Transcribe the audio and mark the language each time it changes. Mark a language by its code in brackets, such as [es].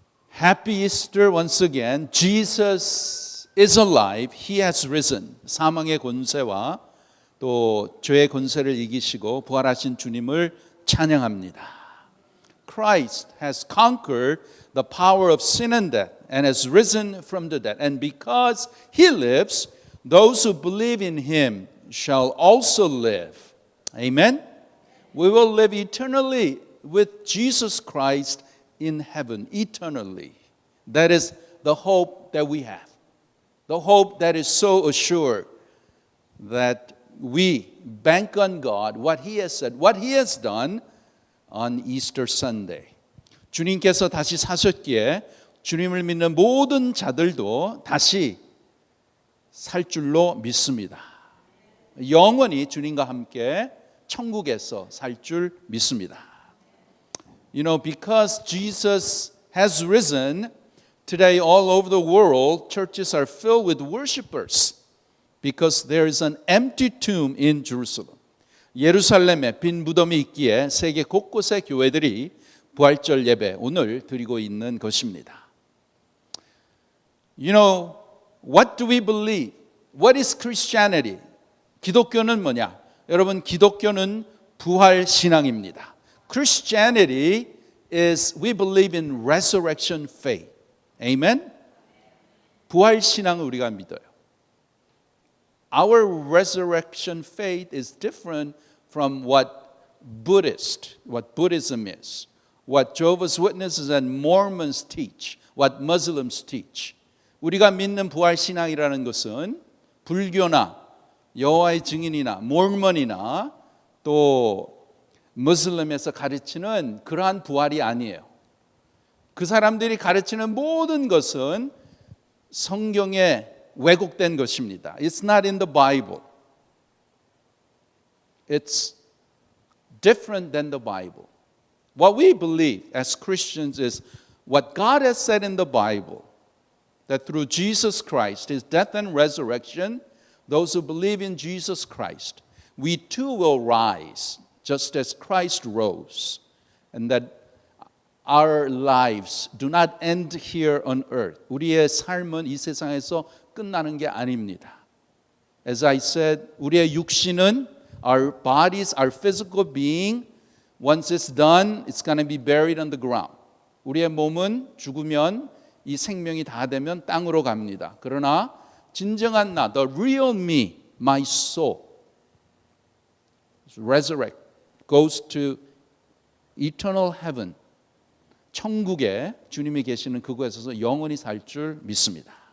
[en] Happy Easter once again. Jesus is alive. He has risen. [ko] 사망의 권세와 또 죄의 권세를 이기시고 부활하신 주님을 찬양합니다. [en] Christ has conquered the power of sin and death and has risen from the dead. And because he lives, those who believe in him shall also live. Amen. We will live eternally with Jesus Christ in heaven, eternally. That is the hope that we have. The hope that is so assured that we bank on God, what he has said, what he has done on Easter Sunday. [ko] 주님께서 다시 사셨기에 주님을 믿는 모든 자들도 다시 살 줄로 믿습니다. 영원히 주님과 함께 천국에서 살 줄 믿습니다. [en] You know, because Jesus has risen, today all over the world, churches are filled with worshipers because there is an empty tomb in Jerusalem. [ko] 예루살렘에 빈 무덤이 있기에 세계 곳곳의 교회들이 부활절 예배 오늘 드리고 있는 것입니다. [en] You know, what do we believe? What is Christianity? [ko] 기독교는 뭐냐? 여러분, 기독교는 부활 신앙입니다. [en] Christianity is we believe in resurrection faith. Amen? [ko] 부활 신앙을 우리가 믿어요. [en] Our resurrection faith is different from what Buddhism is, what Jehovah's Witnesses and Mormons teach, what Muslims teach. [ko] 우리가 믿는 부활 신앙이라는 것은 불교나 여호와의 증인이나 모르몬이나 또 무슬림에서 가르치는 그러한 부활이 아니에요. 그 사람들이 가르치는 모든 것은 성경에 왜곡된 것입니다. [en] It's not in the Bible. It's different than the Bible. What we believe as Christians is what God has said in the Bible, that through Jesus Christ, his death and resurrection, those who believe in Jesus Christ, we too will rise, just as Christ rose, and that our lives do not end here on earth. [ko] 우리의 삶은 이 세상에서 끝나는 게 아닙니다. [en] As I said, [ko] 우리의 육신은, [en] our bodies, our physical being, once it's done, it's going to be buried on the ground. [ko] 우리의 몸은 죽으면 이 생명이 다 되면 땅으로 갑니다. 그러나 진정한 나, [en] the real me, my soul, resurrect, goes to eternal heaven. [ko] 천국에 주님이 계시는 그곳에서 영원히 살 줄 믿습니다.